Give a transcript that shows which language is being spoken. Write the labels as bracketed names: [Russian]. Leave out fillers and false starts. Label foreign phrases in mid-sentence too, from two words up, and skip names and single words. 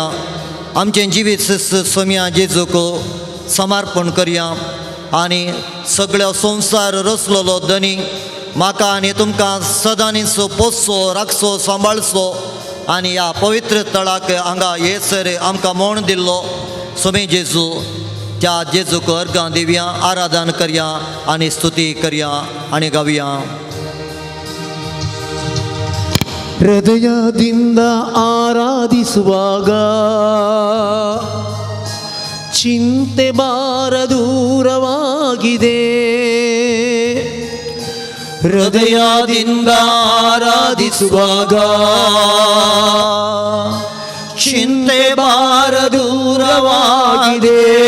[Konkani] आमचे जिवीत सोम्या जेजूक समर्पण करया आनी सगळ्या संवसार रचलेलो धनी म्हाका आनी तुमकां सदांच पोसचो, राखचो, सांबाळचो आनी ह्या पवित्र तळाक हांगा येसर आमकां मोण दिल्लो सोमे जेजू, त्या जेजूक अर्गां दिवया, आराधन करया आनी स्तुती करया आनी गावया. [Kannada] ಹೃದಯದಿಂದ ಆರಾಧಿಸುವಾಗ ಚಿಂತೆ ಭಾರ ದೂರವಾಗಿದೆ. ಹೃದಯದಿಂದ ಆರಾಧಿಸುವಾಗ ಚಿಂತೆ ಭಾರ ದೂರವಾಗಿದೆ.